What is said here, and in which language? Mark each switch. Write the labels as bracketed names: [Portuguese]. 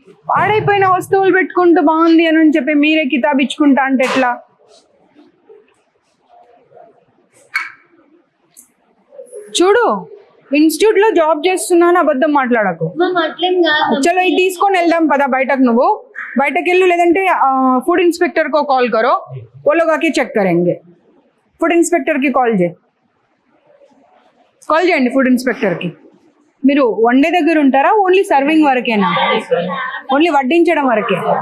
[Telugu] పాడైపోయిన వస్తువులు పెట్టుకుంటూ బాగుంది అని చెప్పి మీరే కితాబిచ్చుకుంటా అంటే ఎట్లా? చూడు, ఇన్స్టిట్యూట్ లో జాబ్ చేస్తున్నాను, అబద్ధం మాట్లాడకు. మ్యామ్ అట్లేం కాదు. చలో ఇది తీసుకొని వెళ్దాం పదా బయటకు. నువ్వు బయటకు వెళ్ళు, లేదంటే [Hindi] फूड इंस्पेक्टर को कॉल करो, वो लोग आके चेक करेंगे. फूड इंस्पेक्टर की कॉल [Telugu] చేయండి ఫుడ్ ఇన్స్పెక్టర్ కి. మీరు వండే దగ్గర ఉంటారా? Only serving వరకేనా? ఓన్లీ వడ్డించడం వరకే?